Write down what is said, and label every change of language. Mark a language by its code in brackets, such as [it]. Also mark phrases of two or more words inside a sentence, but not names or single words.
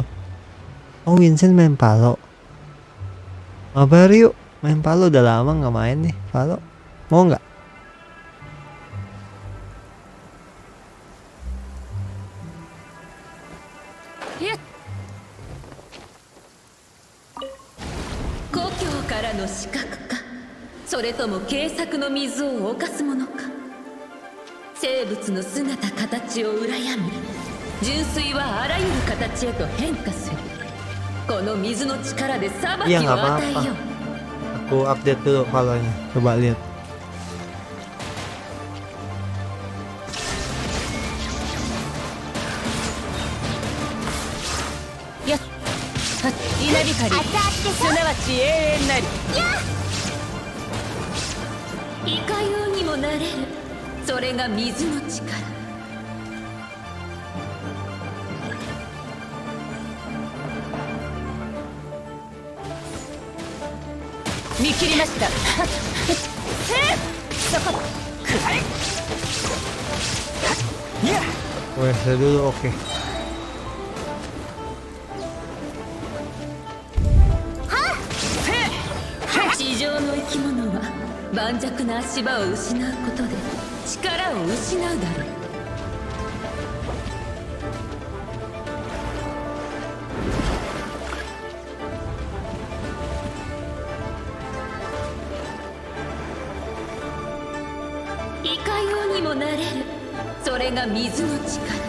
[id] Oh Vincent main palo. Mabar yuk main palo, udah lama nggak main nih palo. Mau nggak? [ja] やっ故郷からの死角か、それとも軽薄の水を侵すものか。生物の姿形を羨み、純粋はあらゆる形へと変化する。この水の力で裁き [id] Iya [ja] を [id] nggak [ja] 与え [id] apa-apa. [ja] よう。 [id] Aku update dulu palonya. Coba lihat. [ja] 稲光すなわち永遠なりいかようにもなれるそれが水の力見切りましたそこくらえいや [id] WC dulu, oke. [ja] 地上の生き物は盤石な足場を失うことで力を失うだろういかようにもなれるそれが水の力